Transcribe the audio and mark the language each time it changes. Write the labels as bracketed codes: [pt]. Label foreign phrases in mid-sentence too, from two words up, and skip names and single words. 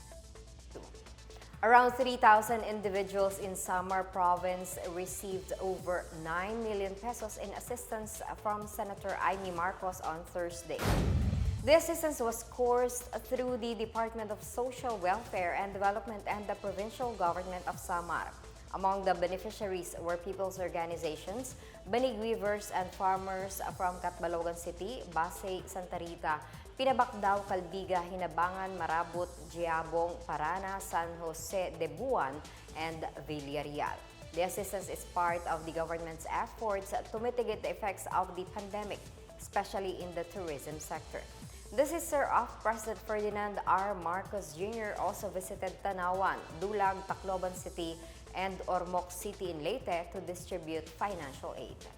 [en] Around 3,000 individuals in Samar province received over 9 million pesos in assistance from Senator Imee Marcos on Thursday. The assistance was coursed through the Department of Social Welfare and Development and the Provincial Government of Samar. Among the beneficiaries were people's organizations, banig weavers and farmers from Catbalogan City, Basay, Santa Rita, Pinabacdao, Calbiga, Hinabangan, Marabot, Giabong, Parana, San Jose de Buan, and Villarreal. The assistance is part of the government's efforts to mitigate the effects of the pandemic, especially in the tourism sector. The sister of President Ferdinand R. Marcos Jr. also visited Tanawan, Dulag, Tacloban City, and Ormoc City in Leyte to distribute financial aid.